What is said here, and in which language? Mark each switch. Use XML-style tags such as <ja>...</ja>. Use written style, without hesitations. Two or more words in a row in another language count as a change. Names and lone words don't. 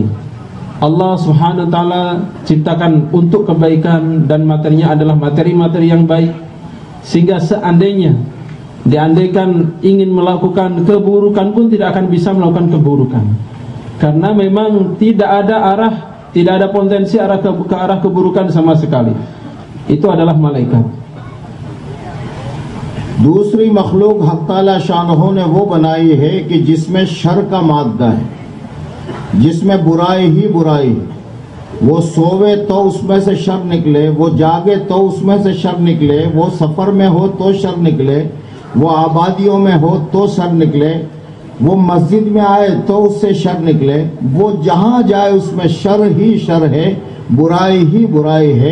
<ar>الله سبحانه و تعالى</ar> <id>ciptakan untuk kebaikan dan materinya adalah materi-materi yang baik, sehingga seandainya diandaikan ingin melakukan keburukan pun tidak akan bisa melakukan keburukan, karena memang tidak ada potensi ke arah keburukan sama sekali. Itu adalah malaikat.</id> <ur>دوسری مخلوق حق تعالیٰ شانہ نے وہ بنائی ہے کہ جس میں شر کا مادہ ہے، جس میں برائی ہی برائی ہے. وہ سووے تو اس میں سے شر نکلے، وہ جاگے تو اس میں سے شر نکلے، وہ سفر میں ہو تو شر نکلے، وہ آبادیوں میں ہو تو شر نکلے، وہ مسجد میں آئے تو اس سے شر نکلے، وہ جہاں جائے اس میں شر ہی شر ہے، برائی ہی برائی ہے.</ur>